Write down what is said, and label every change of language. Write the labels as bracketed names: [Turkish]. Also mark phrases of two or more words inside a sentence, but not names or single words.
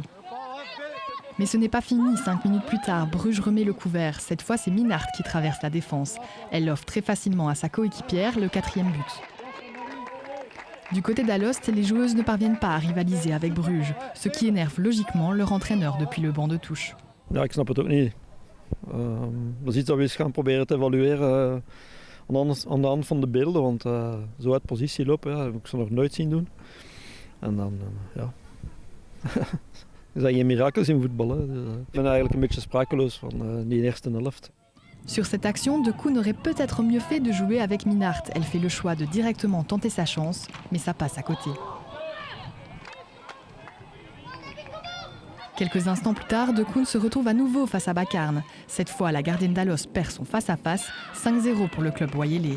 [French] Mais ce n'est pas fini, 5 minutes plus tard, Bruges remet le couvert. Cette fois, c'est Minart qui traverse la défense. Elle offre très facilement à sa coéquipière le 4e but. Du côté d'Alost, les joueuses ne parviennent pas à rivaliser avec Bruges, ce qui énerve logiquement leur entraîneur depuis le banc de touche. [Dutch] Ja, ik snap het ook niet. Dat is iets dat we eens gaan proberen te evalueren aan de hand van de beelden, want zo uit positie lopen, heb ik ze nog nooit zien doen. En dan, is dat geen mirakels in voetbal. Hè. Dus, ik ben eigenlijk een beetje sprakeloos van die eerste helft. [French] Sur cette action, Dekoun aurait peut-être mieux fait de jouer avec Minnaert. Elle fait le choix de directement tenter sa chance, mais ça passe à côté. Quelques instants plus tard, Dekoun se retrouve à nouveau face à Bakarn. Cette fois, la gardienne d'Alost perd son face-à-face, 5-0 pour le club wayélé.